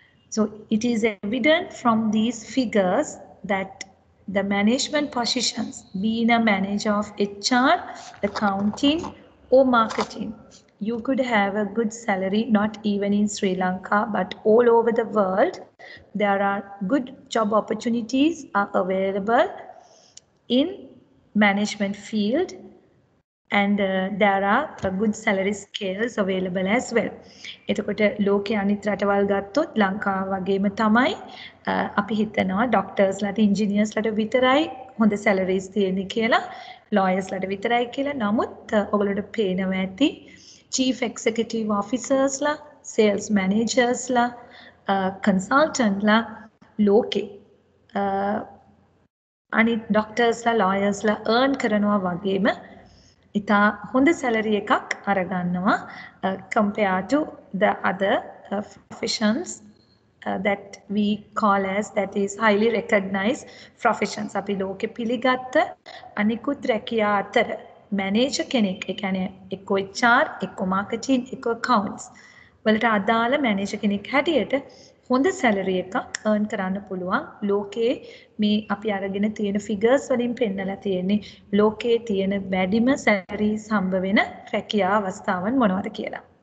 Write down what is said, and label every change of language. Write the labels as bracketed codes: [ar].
[en] So it is evident from these figures that the management positions, being a manager of HR, accounting or marketing, you could have a good salary, not even in Sri Lanka, but all over the world. There are good job opportunities are available in management field, and there are good salary scales available as well. [si] එතකොට ලෝකයේ අනිත් රටවල් ගත්තොත් ලංකාව වගේම තමයි අපි හිතනවා ඩොක්ටර්ස් ලාට ඉන්ජිනියර්ස් ලාට විතරයි හොඳ salaries තියෙන්නේ කියලා, lawyers ලාට විතරයි කියලා. නමුත් ඔයගොල්ලන්ට පේනවා ඇති chief executive officers ලා, sales managers ලා, consultant ලා ලෝකේ අනිත් doctors ලා, lawyers ලා earn කරනවා වගේම ඉතා හොඳ salary එකක් අරගන්නවා [en] compared to the other professions that we call as, that is highly recognized professions. [si] අපි ලෝකෙ පිළිගත්ත අනිකුත් රැකියා අතර manager කෙනෙක්, ඒ කියන්නේ එක්ක HR, එක්ක marketing, එක්ක accounts වලට අදාළ manager කෙනෙක් හැටියට හොඳ salary එකක් earn කරන්න පුළුවන්. ලෝකයේ මේ අපි අරගෙන තියෙන figures වලින් පෙන්නලා තියෙන්නේ ලෝකයේ තියෙන වැඩිම salaries හම්බ වෙන රැකියා අවස්ථාවන් මොනවද කියලා.